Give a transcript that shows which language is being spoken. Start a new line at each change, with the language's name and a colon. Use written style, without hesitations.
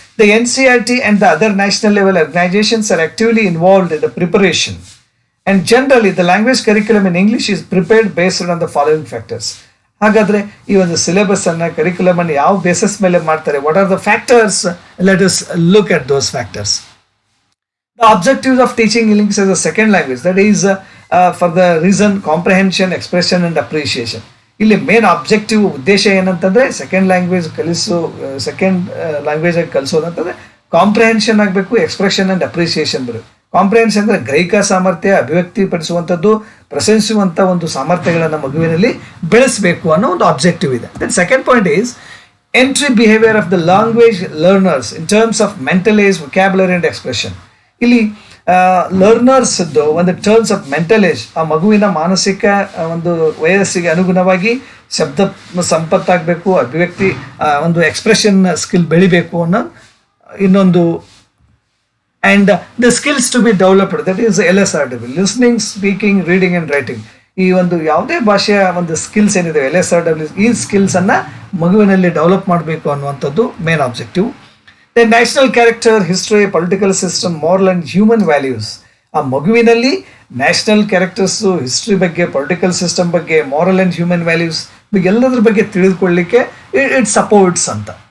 English: The NCERT and the other national level organizations are actively involved in the preparation, and generally the language curriculum in English is prepared based on the following factors.
Kannada: ಹಾಗಾದ್ರೆ ಈ ಒಂದು syllabus ಅನ್ನ curriculum ಅನ್ನು ಯಾವ basis ಮೇಲೆ ಮಾಡ್ತಾರೆ?
English: What are the factors? Let us look at those factors. The objectives of teaching English as a second language, that is for the reason comprehension, expression and appreciation.
Kannada: ಇಲ್ಲಿ main objective ಉದ್ದೇಶ ಏನಂತಂದ್ರೆ second language second language ಆಗಿ ಕಲಿಸೋದಂತಂದ್ರೆ comprehension ಆಗಬೇಕು, expression and appreciation ಬರಬೇಕು. Comprehension ಅಂದ್ರೆ ಗ್ರಹಿಕಾ ಸಾಮರ್ಥ್ಯ, ಅಭಿವ್ಯಕ್ತಿ ಪಡಿಸುವಂಥದ್ದು, ಪ್ರಶಂಸಿಸುವಂಥ ಒಂದು ಸಾಮರ್ಥ್ಯಗಳನ್ನು ಮಗುವಿನಲ್ಲಿ ಬೆಳೆಸಬೇಕು ಅನ್ನೋ ಒಂದು ಆಬ್ಜೆಕ್ಟಿವ್ ಇದೆ.
English: Then second point is entry behaviour of the language learners in terms of mental age, vocabulary and expression.
Kannada: ಇಲ್ಲಿ ಲರ್ನರ್ಸ್ ಒಂದು ಟರ್ಮ್ಸ್ ಆಫ್ ಮೆಂಟಲ್ ಏಜ್, ಆ ಮಗುವಿನ ಮಾನಸಿಕ ಒಂದು ವಯಸ್ಸಿಗೆ ಅನುಗುಣವಾಗಿ ಶಬ್ದ ಸಂಪತ್ತಾಗಬೇಕು, ಅಭಿವ್ಯಕ್ತಿ ಒಂದು ಎಕ್ಸ್ಪ್ರೆಷನ್ ಸ್ಕಿಲ್ ಬೆಳಿಬೇಕು ಅನ್ನೋ ಇನ್ನೊಂದು.
English: And the skills to be developed, that is LSRW, listening, speaking, reading and writing.
Kannada: ಈ ಒಂದು ಯಾವುದೇ ಭಾಷೆಯ ಒಂದು ಸ್ಕಿಲ್ಸ್ ಏನಿದೆ LSRW, ಈ ಸ್ಕಿಲ್ಸ್ ಅನ್ನ ಮಗುವಿನಲ್ಲಿ ಡೆವಲಪ್ ಮಾಡಬೇಕು ಅನ್ನುವಂಥದ್ದು main objective.
English: The national character, history, political system, moral and human values.
Kannada: ಆ ಮಗುವಿನಲ್ಲಿ ನ್ಯಾಷನಲ್ ಕ್ಯಾರೆಕ್ಟರ್ಸು, ಹಿಸ್ಟ್ರಿ ಬಗ್ಗೆ, ಪೊಲಿಟಿಕಲ್ ಸಿಸ್ಟಮ್ ಬಗ್ಗೆ, ಮಾರಲ್ ಅಂಡ್ ಹ್ಯೂಮನ್ ವ್ಯಾಲ್ಯೂಸ್ ಎಲ್ಲದರ ಬಗ್ಗೆ ತಿಳಿದುಕೊಳ್ಳಲಿಕ್ಕೆ
English: it supports
Kannada: ಅಂತ.